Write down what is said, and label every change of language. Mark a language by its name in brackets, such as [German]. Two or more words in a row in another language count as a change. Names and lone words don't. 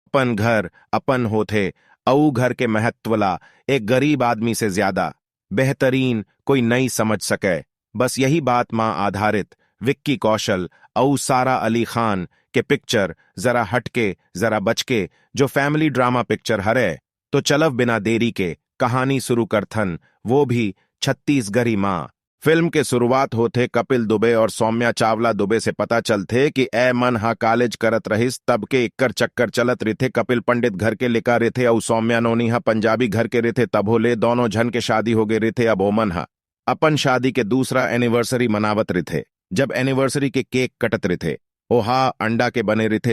[Chhattisgarhi] अपन घर अपन होथे, अऊ घर के महत्वला एक गरीब आदमी से ज्यादा बेहतरीन कोई नहीं समझ सके। बस यही बात मां आधारित विक्की कौशल अऊ सारा अली खान के पिक्चर जरा हटके जरा बचके जो [English] family drama picture [Chhattisgarhi] हरे। तो चलव बिना देरी के कहानी शुरू करथन, वो भी छत्तीसगढ़ी माँ। फिल्म के शुरुआत होते कपिल दुबे और सौम्या चावला दुबे से पता चलते कि ए मन हा कॉलेज करत रहिस, तब के इक्कर चक्कर चलत रिथे। कपिल पंडित घर के लिखा रिथे और सौम्या नोनी हा पंजाबी घर के रिथे। तब होले दोनों झन के शादी हो गए रिथे। अब ओमन हा अपन शादी के दूसरा एनिवर्सरी मनावत रिथे। जब एनिवर्सरी के केक कटत रिथे, ओहा अंडा के बने रिथे।